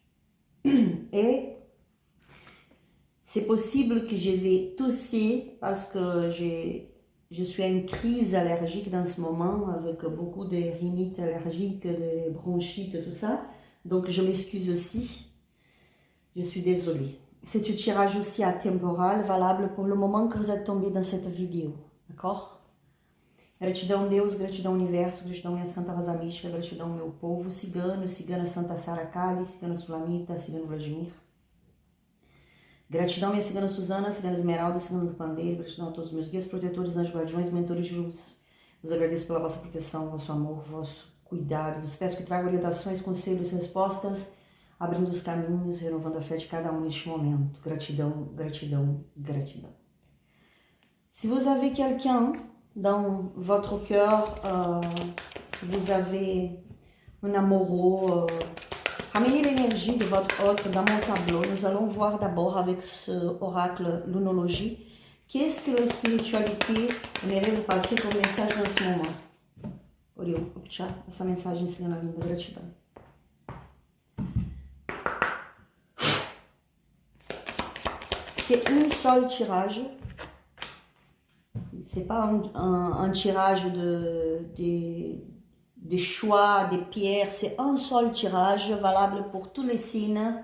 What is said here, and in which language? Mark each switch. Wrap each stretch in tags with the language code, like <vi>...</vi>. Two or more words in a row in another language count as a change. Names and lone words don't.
<fr>Et c'est possible que je vais tousser parce que je suis en crise allergique dans ce moment avec beaucoup de rhinites allergiques, de bronchites, tout ça. Donc je m'excuse aussi. Je suis désolée. C'est un tirage aussi atemporal, valable pour le moment que vous êtes tombé dans cette vidéo. D'accord?</fr> <pt>Gratidão Deus, gratidão Universo, gratidão minha Santa Rosa Mística, gratidão meu povo cigano, cigana Santa Sara Kali, cigana Sulamita, cigano Vladimir. Gratidão minha cigana Suzana, cigana Esmeralda, cigana do Pandeiro, gratidão a todos os meus guias, protetores, anjos, guardiões, mentores de luz. Vos agradeço pela vossa proteção, vosso amor, vosso cuidado. Vos peço que tragam orientações, conselhos, respostas, abrindo os caminhos, renovando a fé de cada um neste momento. Gratidão, gratidão, gratidão.</pt> <fr>Si vous avez quelqu'un dans votre cœur, si vous avez un amoureux, ramenez l'énergie de votre autre dans mon tableau. Nous allons voir d'abord avec ce oracle lunologie, qu'est-ce que la spiritualité aimerait vous passer comme message dans ce moment.</fr> <pt>Oriol, essa mensagem cigana linda, gratidão.</pt> <fr>C'est un seul tirage. C'est pas un tirage de choix, des pierres, c'est un seul tirage valable pour tous les signes.</fr>